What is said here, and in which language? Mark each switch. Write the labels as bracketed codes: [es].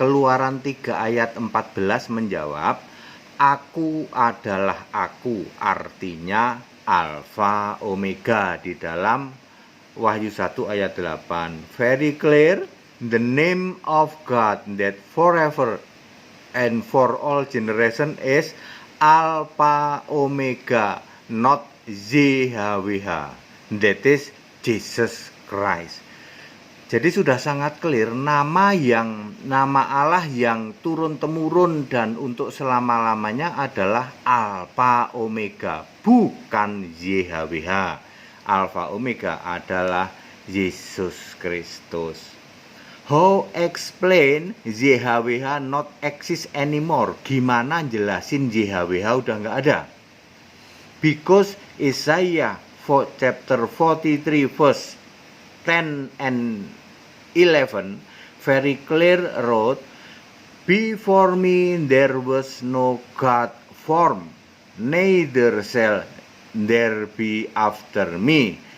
[id] Keluaran 3 ayat 14 menjawab, Aku adalah aku, artinya Alpha Omega di dalam Wahyu 1 ayat 8. [en] Very clear. The name of God that forever and for all generation is Alpha Omega, not YHWH. That is Jesus Christ. [id] Jadi sudah sangat clear, nama Allah yang turun-temurun dan untuk selama-lamanya adalah Alpha Omega, bukan YHWH. Alpha Omega adalah Yesus Kristus. [en] How explain YHWH not exist anymore? [id] Gimana jelasin YHWH udah nggak ada? [en] Because Isaiah chapter 43 verse 10 and 11 very clear wrote, Before me there was no God form, neither shall there be after me.